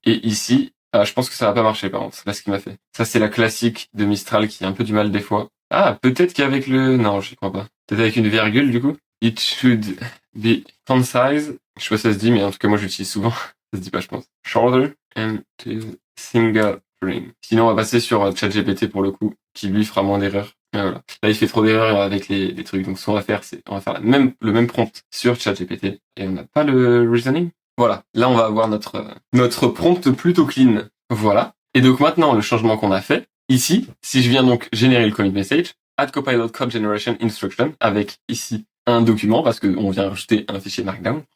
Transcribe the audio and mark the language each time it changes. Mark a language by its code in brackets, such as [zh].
[fr] Et ici, je pense que ça va pas marcher par contre. Là, ce qu'il m'a fait. Ça, c'est la classique de Mistral qui a un peu du mal des fois. Ah, peut-être qu'avec non, j'y crois pas. Peut-être avec une virgule, du coup. [en] It should be concise. [fr] Je sais pas si ça se dit, mais en tout cas, moi, j'utilise souvent. Ça se dit pas, je pense. [en] Shorter and to single string. [fr] Sinon, on va passer sur ChatGPT pour le coup, qui lui fera moins d'erreurs. Et voilà. Là, il fait trop d'erreurs avec les trucs. Donc, ce qu'on va faire, c'est, on va faire le même prompt sur ChatGPT. Et on n'a pas le reasoning. Voilà. Là, on va avoir notre prompt plutôt clean. Voilà. Et donc, maintenant, le changement qu'on a fait, ici, si je viens donc générer le commit message, [en] add copilot code generation instruction [fr] avec ici un document parce qu'on vient rajouter un fichier markdown.